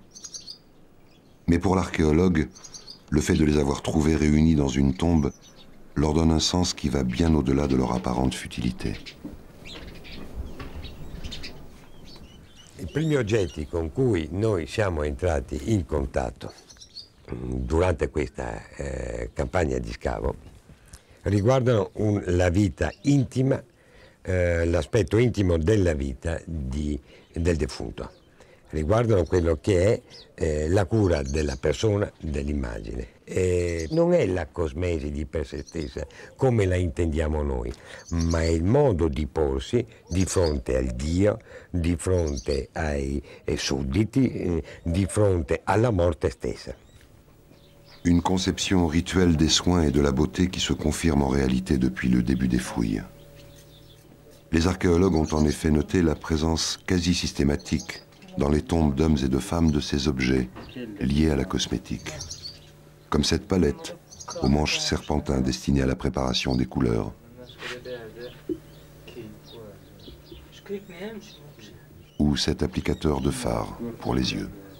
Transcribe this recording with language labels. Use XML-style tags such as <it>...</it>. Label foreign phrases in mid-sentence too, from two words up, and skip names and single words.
<fr>Mais pour l'archéologue, le fait de les avoir trouvés réunis dans une tombe leur donne un sens qui va bien au-delà de leur apparente futilité.</fr> <it>I primi oggetti con cui noi siamo entrati in contatto durante questa campagna di scavo riguardano la vita intima, l'aspetto intimo della vita del defunto, riguardano quello che è la cura della persona, dell'immagine. Non è la cosmesi di per sé stessa come la intendiamo noi, ma è il modo di porsi di fronte al Dio, di fronte ai sudditi, di fronte alla morte stessa.</it> <fr>Une conception rituelle des soins et de la beauté qui se confirme en réalité depuis le début des fouilles. Les archéologues ont en effet noté la présence quasi systématique dans les tombes d'hommes et de femmes de ces objets liés à la cosmétique, comme cette palette aux manches serpentins destinée à la préparation des couleurs, ou cet applicateur de fard pour les yeux.</fr>